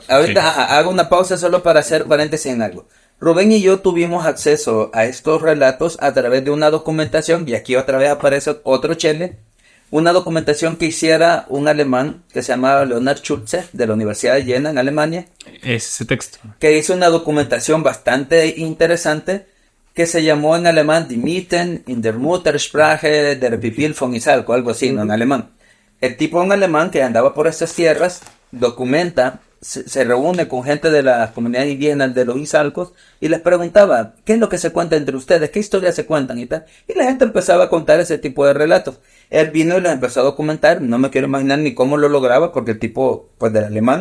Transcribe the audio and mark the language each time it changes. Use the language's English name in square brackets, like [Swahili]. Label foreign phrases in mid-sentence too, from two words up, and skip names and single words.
[Spanish] Ahorita hago una pausa solo para hacer paréntesis en algo. Rubén y yo tuvimos acceso a estos relatos a través de una documentación, y aquí otra vez aparece otro chele, una documentación que hiciera un alemán que se llamaba Leonard Schulze, de la Universidad de Jena en Alemania. Es ese texto. Que hizo una documentación bastante interesante, que se llamó en alemán Die Mythen in der Muttersprache der Pipil von Isalco, algo así, ¿no? En alemán. El tipo en alemán que andaba por estas tierras documenta se reúne con gente de las comunidades indígenas de los Izalcos y les preguntaba, ¿qué es lo que se cuenta entre ustedes? ¿Qué historias se cuentan y tal? Y la gente empezaba a contar ese tipo de relatos. Él vino y los empezó a documentar, no me quiero imaginar ni cómo lo lograba, porque el tipo, pues del alemán...